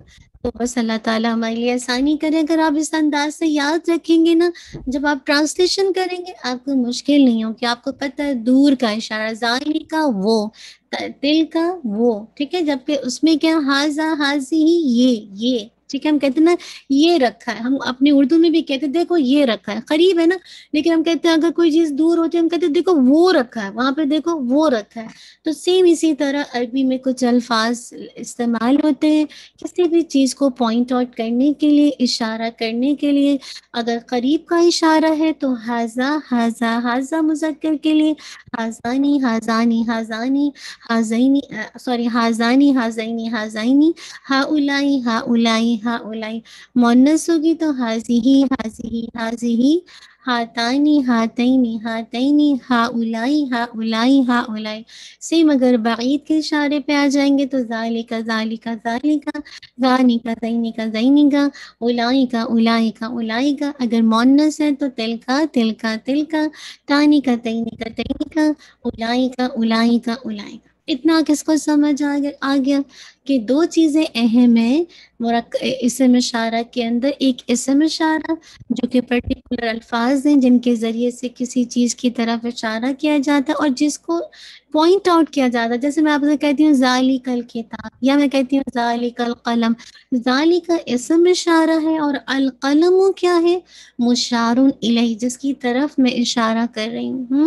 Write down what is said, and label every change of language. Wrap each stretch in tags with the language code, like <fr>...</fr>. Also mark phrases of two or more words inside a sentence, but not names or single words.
<ur>تو بس اللہ تعالیٰ ہمارے لیے آسانی کرے، اگر آپ اس انداز سے یاد رکھیں گے نا، جب آپ ٹرانسلیشن کریں گے آپ کو مشکل نہیں ہو، کہ آپ کو پتہ ہے دور کا اشارہ، زائر کا وہ، دل کا وہ، ٹھیک ہے، جبکہ اس میں کیا حاضہ حاضی ہی یہ، ٹھیک ہے، ہم کہتے ہیں نا یہ رکھا ہے، ہم اپنی اردو میں بھی کہتے ہیں دیکھو یہ رکھا ہے، قریب ہے نا، لیکن ہم کہتے ہیں اگر کوئی چیز دور ہوتی ہے ہم کہتے ہیں دیکھو وہ رکھا ہے، وہاں پہ دیکھو وہ رکھا ہے۔ تو سیم اسی طرح عربی میں کچھ الفاظ استعمال ہوتے ہیں کسی بھی چیز کو</ur> <en>point out</en> <ur>کرنے کے لیے، اشارہ کرنے کے لیے۔ اگر قریب کا اشارہ ہے تو</ur> <ar>حاضہ حاضہ، حاضہ</ar> <ur>مذکر کے لیے</ur> <ar>حاضانی حاضانی حاضانی، حاضینی سوری حاضانی حاضینی حاضینی، ہاؤلائی ہاؤلائی ہاؤلائی،</ar> <ur>مونس ہوگی تو</ur> <ar>حاضی حاضی حاضی، ہاتانی ہاتینی ہاتینی، ہاؤلائی ہاؤلائی ہاؤلائی۔</ar> <ur>سیم اگر بعید کے اشارے پہ آ جائیں گے تو</ur> <ar>ذالکا ذالکا ذالکا، ذانکا زینکا زینکا، اولائکا اولائکا اولائکا۔</ar> <ur>اگر مونس ہے تو</ur> <ar>تلکا تلکا تلکا، تانیکا تینیکا تینیکا، اولائکا اولائکا اولائکا۔</ar> <ur>اتنا کس کو سمجھ آ گیا کہ دو چیزیں اہم ہیں اسم اشارہ کے اندر، ایک اسم اشارہ جو کہ پرٹیکولر الفاظ ہیں جن کے ذریعے سے کسی چیز کی طرف اشارہ کیا جاتا ہے اور جس کو</ur> <en>point out</en> <ur>کیا جاتا ہے، جیسے میں آپ سے کہتی ہوں</ur> <ar>ذالک الکتاب،</ar> <ur>یا میں کہتی ہوں</ur> <ar>ذالک القلم،</ar> <ur>ذالک اسم اشارہ ہے اور القلم کیا ہے، مشار الیہ، جس کی طرف میں اشارہ کر رہی ہوں۔</ur>